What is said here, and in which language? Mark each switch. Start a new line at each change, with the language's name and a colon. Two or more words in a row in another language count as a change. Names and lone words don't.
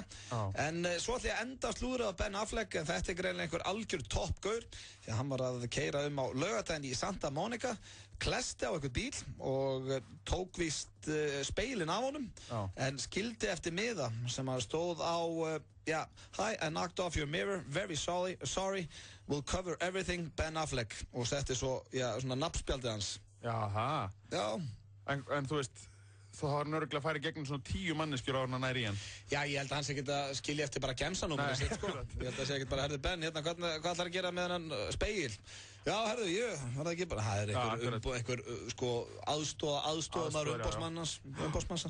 Icelandic: Já. En svo ætla ég að enda slúðrið á Ben Affleck, en þetta greinilega einhver algjör toppgaur, því að hann var að keyra á laugardaginn í Santa Monica, klesti á einhvern bíl og tók víst speilin af honum, en skildi eftir miða sem að stóð á
English: Hi, I knocked off your mirror, very sorry, we'll cover everything,
Icelandic: Ben Affleck, og setti svo, svona nafnspjaldið hans. Jaha. Já. En þú veist, þá har hann örugglega farið gegnum svona 10 manneskjur á hann næri í hann. Já, ég held að hann sé ekki að skilja eftir bara gemsanúmerið sitt, sko. Ég held að sé ekki bara, herðu Ben, hérna, hvað ætlar að gera með hennan speil? Já, herðu, var það ekki bara, það einhver aðstoðamaður umbósmannsans.